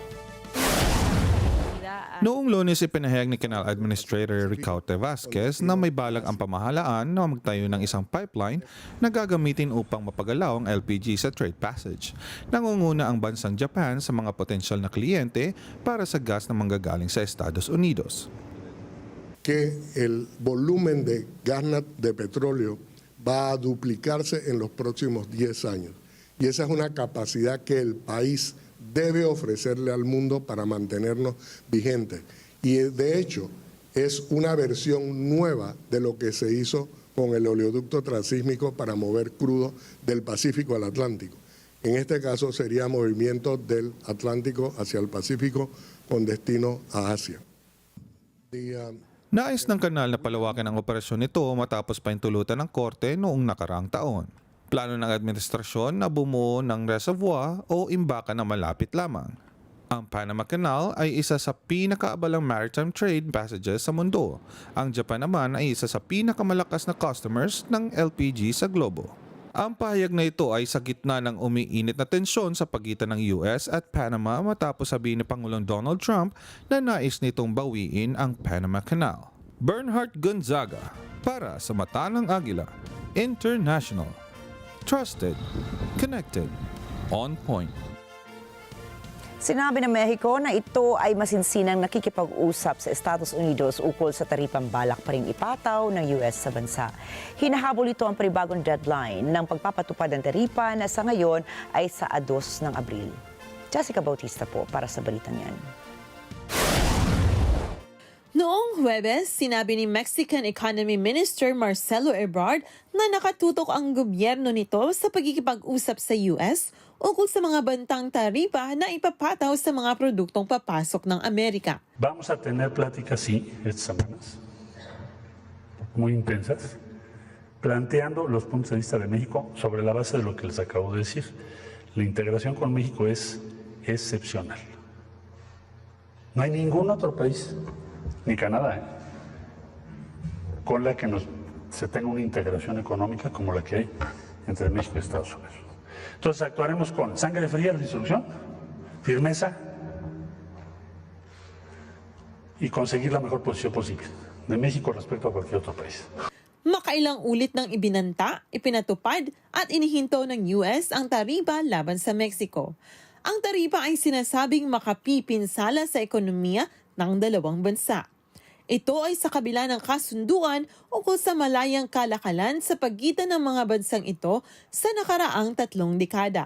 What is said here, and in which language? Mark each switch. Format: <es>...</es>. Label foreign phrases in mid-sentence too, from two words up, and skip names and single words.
<tl>Noong Lunes, ipinahayag ni</tl> <en>Canal Administrator</en> <tl>Rikki Vasquez na may balak ang pamahalaan na magtayo ng isang pipeline na gagamitin upang mapagalaw ang LPG sa</tl> <en>trade passage.</en> <tl>Nangunguna ang bansang Japan sa mga potensyal na kliyente para sa gas na manggagaling sa Estados Unidos.</tl> <es>Que el volumen de gas de petróleo va a duplicarse en los próximos 10 años. Y esa es una capacidad que el país debe ofrecerle al mundo para mantenernos vigentes. Y de hecho es una versión nueva de lo que se hizo con el oleoducto transísmico para mover crudo del Pacífico al Atlántico. En este caso sería movimiento del Atlántico hacia el Pacífico con destino a Asia.</es> <tl>Nais ng kanal na palawakin ang operasyon nito matapos pahintulutan ng korte noong nakaraang taon. Plano ng administrasyon na bumuo ng reservoir o imbakan na malapit lamang. Ang Panama Canal ay isa sa pinakaabalang</tl> <en>maritime trade passages</en> <tl>sa mundo. Ang Japan naman ay isa sa pinakamalakas na customers ng LPG sa globo. Ang pahayag na ito ay sa gitna ng umiinit na tensyon sa pagitan ng US at Panama matapos sabihin ni Pangulong Donald Trump na nais nitong bawiin ang Panama Canal. Bernard Gonzaga para sa Mata ng Agila International.</tl> <en>Trusted, connected, on point.</en> <tl>Sinabi ng Mexico na ito ay masinsinang nakikipag-usap sa Estados Unidos ukol sa taripang balak pa ring ipataw ng US sa bansa. Hinahabol ito ang panibagong deadline ng pagpapatupad ng taripa na sa ngayon ay sa 2 ng Abril. Jessica Bautista po para sa balitang yan. Noong Huwebes, sinabi ni</tl> <en>Mexican Economy Minister</en> <tl>Marcelo Ebrard na nakatutok ang gobyerno nito sa pagkikipag-usap sa US ukol sa mga bantang taripa na ipapataw sa mga produktong papasok ng Amerika.</tl> <es>Vamos a tener pláticas, sí, estas semanas, muy intensas, planteando los puntos de vista de México sobre la base de lo que les acabo de decir. La integración con México es excepcional. No hay ningún otro país, ni Canadá, con la que se tenga una integración económica como la que hay entre México y Estados Unidos. Entonces actuaremos con sangre fría, resolución, firmeza y conseguir la mejor posición posible de México respecto a cualquier otro país.</es> <tl>Makailang ulit ng ibinanta, ipinatupad at inihinto ng US ang taripa laban sa Mexico. Ang taripa ay sinasabing makapipinsala sa ekonomiya ng dalawang bansa. Ito ay sa kabila ng kasunduan ukol sa malayang kalakalan sa pagitan ng mga bansang ito sa nakaraang 3 dekada.</tl>